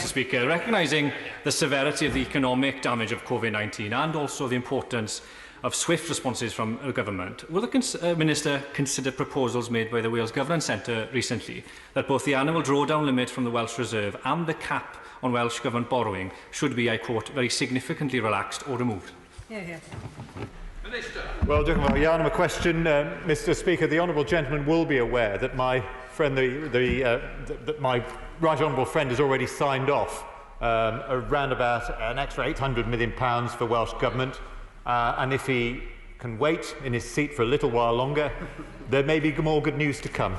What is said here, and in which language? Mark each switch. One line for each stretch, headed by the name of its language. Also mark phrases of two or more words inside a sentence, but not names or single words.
English: Speaker, recognising the severity of the economic damage of COVID-19 and also the importance of swift responses from the government, will the Minister consider proposals made by the Wales Governance Centre recently that both the annual drawdown limit from the Welsh Reserve and the cap on Welsh Government borrowing should be, I quote, very significantly relaxed or removed? Minister. Well,
Welsh: diolch yn fawr iawn am y question. Mr.
English: Speaker, the honourable gentleman will be aware that my friend, that my right honourable friend has already signed off around about an extra £800 million for Welsh Government. And if he can wait in his seat for a little while longer, there may be more good news to come.